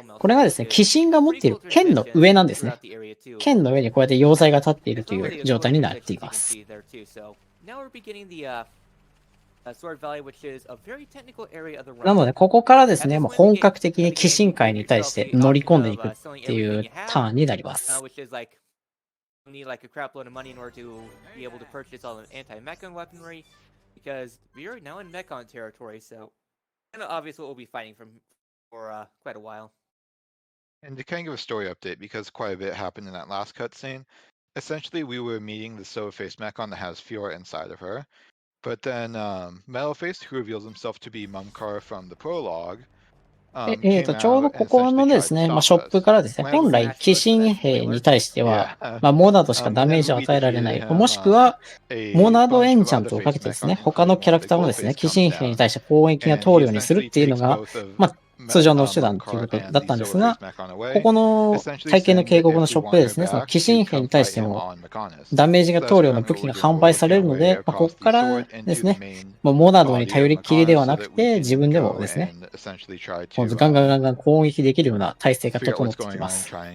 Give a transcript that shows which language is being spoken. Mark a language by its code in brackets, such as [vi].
[ja] これがですね、鬼神が持っている剣の上なんですね。剣の上にこうやって要塞が立っているという状態になっています。なので、ここからですね、もう本格的に鬼神界に対して乗り込んでいくっていうターンになります。 [en] Need like a crap load of money in order to be able to purchase all the anti-mechon weaponry, because we are now in mechon territory, so kind of obvious what we'll be fighting for quite a while. And to kind of give a story update, because quite a bit happened in that last cutscene, essentially we were meeting the silver-faced mechon that has Fiora inside of her, but then Metal-faced, who reveals himself to be Mumkar from the prologue, [ja] ちょうどここのですね、ショップからですね、本来、鬼神兵に対しては、モナドしかダメージを与えられない。もしくは、モナドエンチャントをかけてですね、他のキャラクターもですね、鬼神兵に対して攻撃が通るようにするっていうのが、通常の手段ということだったんですが、ここの体験の渓谷のショップでですね、その鬼神兵に対してもダメージが通るような武器が販売されるので、ここからですね、モナドに頼りっきりではなくて、自分でもですね、ガンガン攻撃できるような体制が整ってきます。